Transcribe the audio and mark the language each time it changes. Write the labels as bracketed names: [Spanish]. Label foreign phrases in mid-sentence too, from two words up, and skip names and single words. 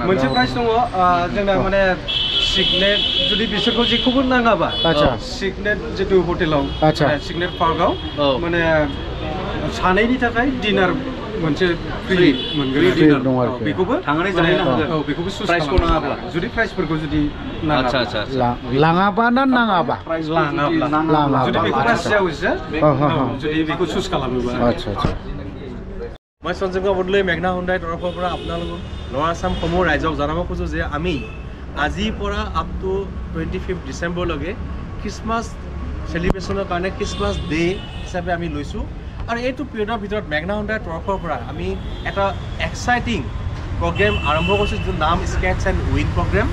[Bodo] मोनसे प्राइस दङ जोंना माने सिगनेट जुदि बिसोरखौ जेखौबो नाङाबा सिगनेट जितु हटेलाव सिगनेट पार्कआव माने सानैनि थाखाय डिनार मोनसे फ्रि मोनगोन बेखौबो थांनानै जाहैनो हागोन बेखौबो प्राइसखौ नाङाब्ला जुदि प्राइसफोरखौ जुदि आच्छा लाङाबा ना नाङाबा लाङाब्ला जुदि बेखौ बासियावसो जुदि बेखौ चुज खालामोबा [Assamese] আচ্ছা মই সঞ্জীৱ বৰদলৈ মেঘনা হুণ্ডাই তৰফৰ পৰা আপোনালোকক লৱাৰ আছাম সমূহ ৰাইজক জনাব খোজো যে আমি আজিৰ পৰা [English] up to [Assamese] 25 ডিচেম্বৰলৈকে [English] Christmas celebration [Assamese] কাৰণে [English] Christmas day [Assamese] হিচাপে আমি লৈছোঁ আৰু এইটো পিৰিয়ডৰ ভিতৰত মেঘনা হুণ্ডাইৰ তৰফৰ পৰা আমি এটা [English] exciting program [Assamese] আৰম্ভ কৰিছোঁ যিটো নাম স্কেটছ এণ্ড উইন প্ৰগ্ৰেম।